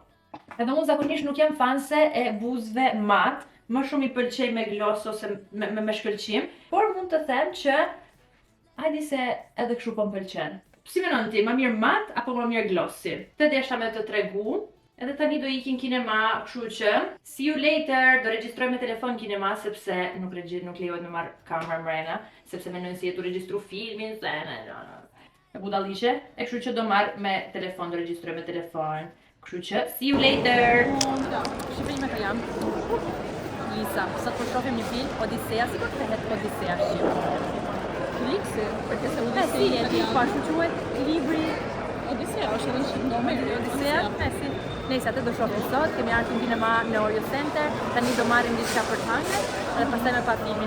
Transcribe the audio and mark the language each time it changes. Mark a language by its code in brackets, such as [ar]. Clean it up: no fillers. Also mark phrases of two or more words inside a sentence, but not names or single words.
[sq] Edhe unë zakonisht nuk jam fanse e buzëve mat, më shumë i pëlqej me gloss ose me shkëlqim, por mund të them që hajdi se edhe kështu po m'pëlqen. Si menon ti, më mirë mat apo më mirë glossi? Të desha me të tregu. Edhe tani do ikin kinema, kështu që [en] see you later, [sq] do regjistroj me telefon kinema sepse nuk lejohet me marr kamerë mrena, sepse mendojnë si e tu regjistru filmin, e budalliqe, e kështu që do marr me telefon, do regjistroj me telefon. Kështu që, [en] see you later! [sq] Shqipëri ka jam. Lisa, sot po shohim një film, Odisea, si po kthehet Odisea shqip? [it] Liksi, perché se [sq] Si, e ti po ashtu quhet libri Odisea është edhe në shqip normal. Odisea? Si. Nëse atë do shohim sot, kemi ardhur në kinema në Oreo Center, tani do marrim diçka për të hëngur dhe pastaj me pa filmin.